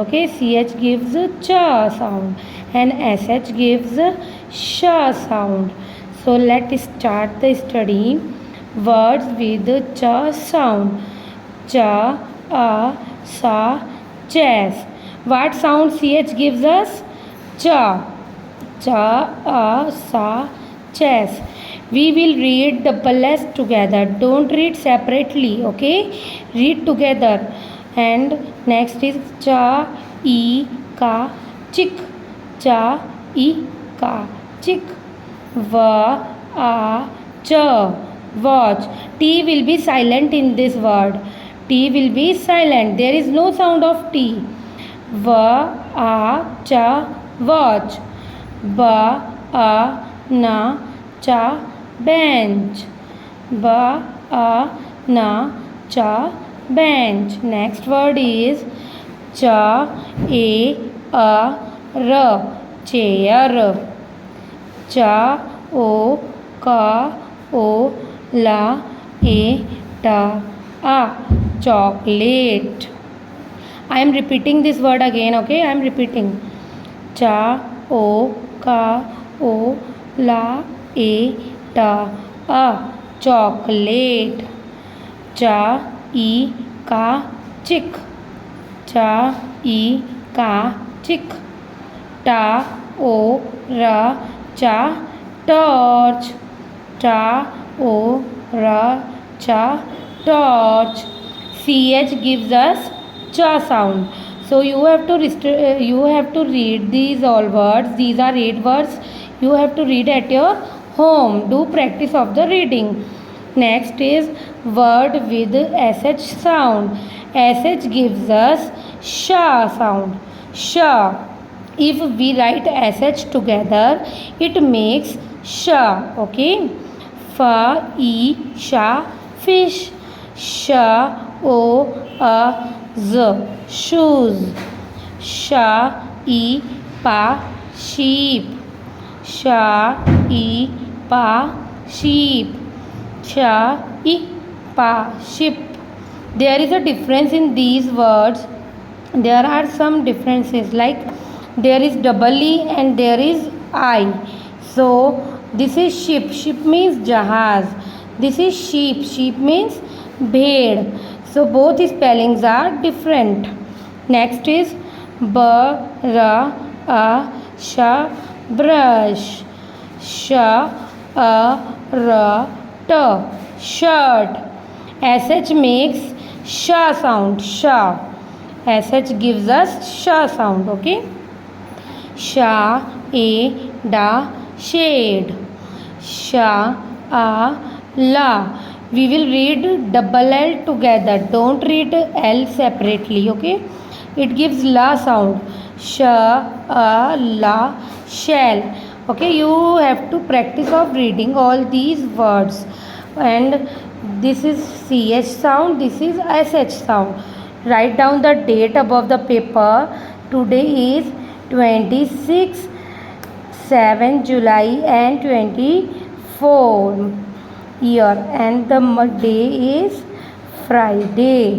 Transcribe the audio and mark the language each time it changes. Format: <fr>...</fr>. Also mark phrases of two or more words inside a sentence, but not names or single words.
<en>Okay, CH gives a cha sound and SH gives a sha sound. So, let's start the study. Words with the cha sound. Cha, a, sa, chess. What sound ch gives us? Cha. Cha, a, sa, chess. We will read double s together. Don't read separately. Okay, read together. And next is cha, e, ka, chick. Cha, e, ka, chick. Va, a, cha, watch. T will be silent in this word. T will be silent. There is no sound of T. Va, a, cha, watch. Ba, a, na, cha, bench. Ba, a, na, cha, bench. Next word is cha, a, r, chair. Cha, o, ka, o, la, a, ta, a, chocolate. I am repeating this word again. Okay, I am repeating. Cha, o, ka, o, la, a, ta, a, chocolate. Cha, e, ka, chick. Cha, e, ka, chick. Ta, o, ra, cha, torch. Ta, o, ra, cha, torch. CH gives us cha sound. So you have to read these all words. These are 8 words. You have to read at your home. Do practice of the reading. Next is word with sh sound. Sh gives us sha sound. Sha. If we write sh together, it makes sha. Okay. Fa, e, sha, fish. Sha, o, a, z, shoes. Sha, e, pa, sheep. Sha, e, pa, sheep. Sha, e, pa, ship. There is a difference in these words. There are some differences, like there is double e and there is I. So this is ship. Ship means jahaz. This is sheep. Sheep means bhed. So both spellings are different. Next is b, ra, a, sha, brush. Sha, a, ra, t, shirt. Sh makes sha sound. Sha. Sh gives us sha sound. Okay. Sha, a, da, shade. Sha, a, la. We will read double L together. Don't read L separately. Okay. It gives la sound. Sha, a, la, shell. Okay. You have to practice of reading all these words. And this is ch sound. This is sh sound. Write down the date above the paper. Today is 26 7 July and 24 year, and the day is Friday.</en>